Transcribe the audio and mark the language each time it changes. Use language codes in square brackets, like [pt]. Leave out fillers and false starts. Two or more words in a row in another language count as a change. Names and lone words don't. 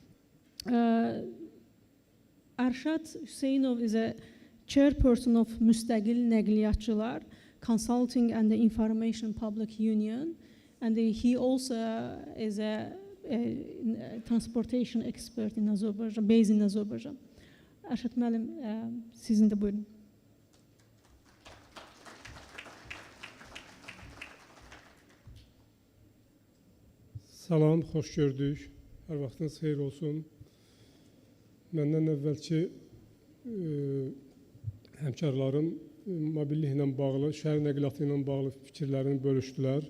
[en] Arshad Hüseyinov is a chairperson of Müstəqil Nəqliyyatçılar Consulting and the Information Public Union, and he also is a transportation expert in Azerbaijan, based in Azerbaijan. [az] Arshad müəllim, sizin də buyurun. Salam, xoş gördük. Hər vaxtınız xeyir olsun. Məndən əvvəlki həmkarlarım mobilliklə bağlı, şəhər nəqliyyatı ilə bağlı fikirlərini bölüşdülər.